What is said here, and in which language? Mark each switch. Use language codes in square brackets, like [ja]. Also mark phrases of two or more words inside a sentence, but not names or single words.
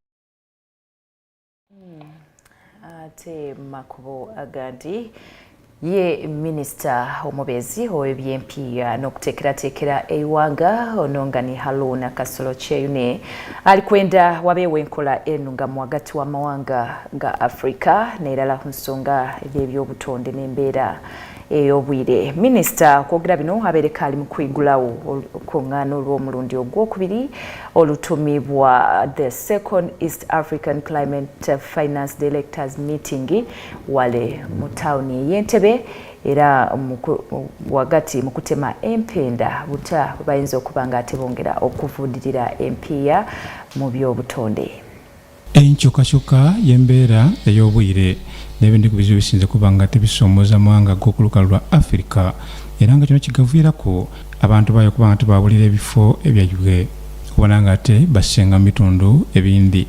[xog] Ate makubo agandi ye minisita omubeezi ow'ebyempiya n'okuteekerateekera eiwanga ono ni Haruna Kasolo Kyeyune alikwenda wabeewo enkola ennungamu wakati w'amawanga ga Afrika n'erala ku nsonga y'ebyobutonde n'embeera ey'obwire. Minisita okwogera bino abeereka ali mu kwigulawo olukuŋŋaana olw'omulundi ogwokubiri olutumibwa [en] the Second East African Climate Finance Directors Meeting [xog] wale mu tawuni ey'Entebbe era wagati mu kutema empenda buta bayinza okuba nga ate bongera okuvuddirira empiya mu by'obutonde. enkyukakyuka y'embeera ey'obwire n'ebindi ku bizibu bisinze kuba nga tebisoomooza mawanga g'okulukalu lwa Africa era nga kino kigaviirako abantu baayo kuba nga tebaabulira ebifo ebyajubwe okubona nga ate basenga mu bitundu ebindi.